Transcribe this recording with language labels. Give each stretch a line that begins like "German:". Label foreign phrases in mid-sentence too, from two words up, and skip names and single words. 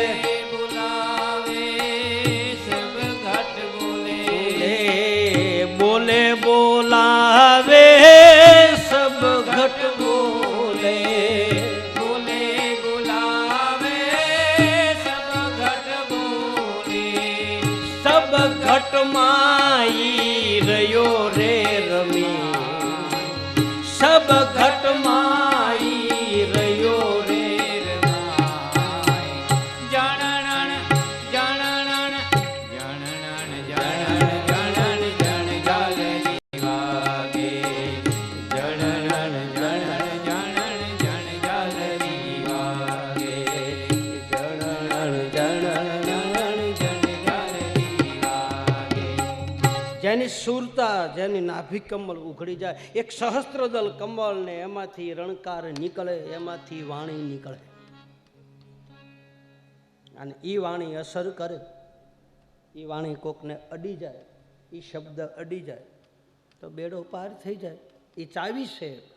Gujarati: બોલાવે સબ ઘટ બોલે બોલે બોલાવે સબ ઘટ બોલે બોલે બોલાવે સબ ઘટ બોલે સબ ઘટ માઈ રયો રે રમી સબ ઘટ માઈ રયો રે રમાઈ જનનન જનનન જનનન જનન જનન જન જાલરી વાગે જનનન જનન જનન જન જાલરી વાગે જનનન જનન જનન જન જાલરી વાગે જેની સુરતા જેની નાભી કમલ ઉઘડી જાય એક સહસ્ત્રદલ કમળ ને એમાંથી રણકાર નીકળે એમાંથી વાણી નીકળે અને ઈ વાણી અસર કરે ઈ વાણી કોકને અડી જાય ઈ શબ્દ અડી જાય તો બેડો પાર થઈ જાય ઈ ચાવી છે